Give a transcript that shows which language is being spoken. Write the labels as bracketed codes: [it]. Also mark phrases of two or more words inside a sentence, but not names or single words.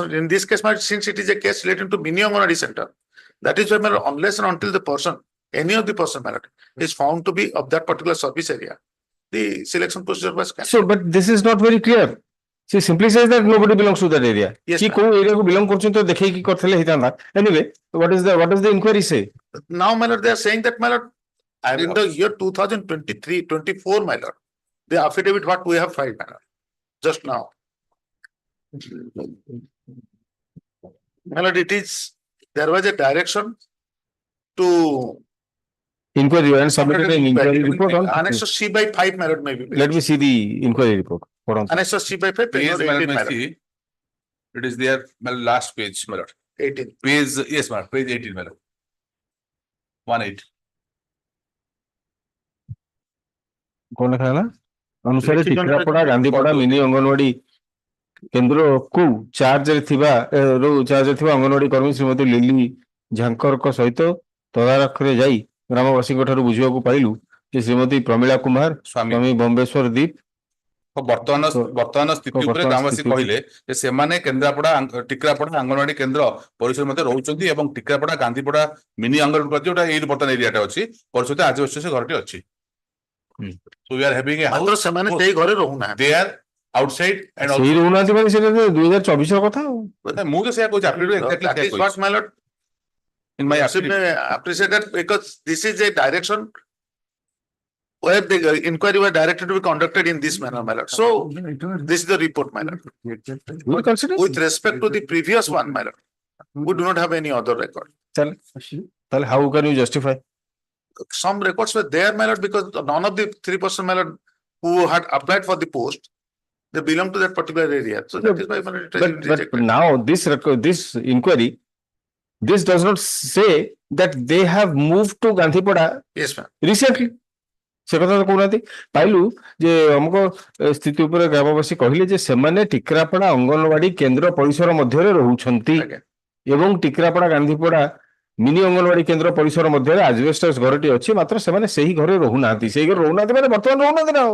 [en] In this case, my lord, since it is a case relating to mini Anganwadi center, that is why, my lord, unless and until the person any of the person, my lord, is found to be of that particular service area, the selection procedure was cancelled. So, but this is not very clear. She simply says that nobody belongs to that area. Yes, Ki ma'am. [or] କୋଉ area କୁ belong କରୁଛନ୍ତି ତ ଦେଖେଇକି କରିଥିଲେ ହେଇଥାନ୍ତା. [en] Anyway, what does the inquiry say? Now, my lord, they are saying that, my lord, in the year 2023-24, my lord, the affidavit what we have filed, my lord, just now. My lord, there was a direction to Inquiry and submitted an inquiry report on. Annex of C by 5, my lord, maybe. Let me see the inquiry report. Hold on. Annex of C by 5, page Page, number 18, my lord. see, it is there, my last page, my lord. 18. Page, yes, my lord, page 18, my lord. 1-8. [or] କଣ ଲେଖା ହେଲା? ଅନୁସାରେ [en] Decision [or] ଟିକରାପଡା ଗାନ୍ଧୀପଡା ମିନି ଅଙ୍ଗନବାଡି କେନ୍ଦ୍ରକୁ ଚାର୍ଜରେ ଥିବା ଅଙ୍ଗନବାଡି କର୍ମୀ ଶ୍ରୀମତୀ ଲିଲି ଝାଙ୍କରଙ୍କ ସହିତ ତଦାରଖରେ ଯାଇ ଗ୍ରାମବାସୀଙ୍କ ଠାରୁ ବୁଝିବାକୁ ପାଇଲୁ ଯେ ଶ୍ରୀମତୀ ପ୍ରମିଳା କୁମାର ସ୍ୱାମୀ ବମ୍ବେଶ୍ୱର ଦୀପ ବର୍ତ୍ତମାନ ସ୍ଥିତି ଉପରେ ଗ୍ରାମବାସୀ କହିଲେ ଯେ ସେମାନେ କେନ୍ଦ୍ରାପଡା ଟିକରାପଡା ଅଙ୍ଗନବାଡି କେନ୍ଦ୍ର ପରିସର ମଧ୍ୟରେ ରହୁଛନ୍ତି ଏବଂ ଟିକରାପଡା ଗାନ୍ଧୀପଡା ମିନି ଅଙ୍ଗନବାଡି ଯୋଉଟା ଏଇ ବର୍ତ୍ତମାନ ଏରିଆଟା ଅଛି ପରିସର ଆଜବେଷ୍ଟସ୍ ଘରଟି ଅଛି। [en] So we are having a [or] ମାତ୍ର [en] house. [or] ସେମାନେ ସେଇ ଘରେ ରହୁନାହାନ୍ତି। [en] They are outside and [or] ସେଇ [en] also. [or] ରହୁନାହାନ୍ତି ମାନେ ସେଟା 2024 ର କଥା ଆଉ। ମୁଁ ତ ସେଇଆ କହୁଛି exactly [en] That is what, my lord, in my should appreciate that because this is a direction where the inquiry was directed to be conducted in this manner, my lord. So this is the report, my lord. We consider With respect to the previous one, my lord, we do not have any other record. ତାହେଲେ how can you justify? Some records were there, my lord, because none of the 3%, my lord, who had applied for the post, they belong to that particular area. So that is why, my lord, it has been But rejected. now this inquiry, this does not say that they have moved to Gandhipada Yes, ma'am. recently. [or] ସେ କଥା ତ କହୁନାହାନ୍ତି ପାଇଲୁ ଯେ ଅମୁକ ସ୍ଥିତି ଉପରେ ଗ୍ରାମବାସୀ କହିଲେ ଯେ ସେମାନେ ଟିକରାପଡା ଅଙ୍ଗନବାଡି କେନ୍ଦ୍ର ପରିସର ମଧ୍ୟରେ ରହୁଛନ୍ତି [en] Again. [or] ଏବଂ ଟିକରାପଡା ଗାନ୍ଧୀପଡା ମିନି ଅଙ୍ଗନବାଡି କେନ୍ଦ୍ର ପରିସର ମଧ୍ୟରେ ଆଜବେଷ୍ଟସ୍ ଘରଟି ଅଛି ମାତ୍ର ସେମାନେ ସେହି ଘରେ ରହୁନାହାନ୍ତି ସେଇ ଘରେ ରହୁନାହାନ୍ତି ମାନେ ବର୍ତ୍ତମାନ ରହୁନାହାନ୍ତି ନା ଆଉ।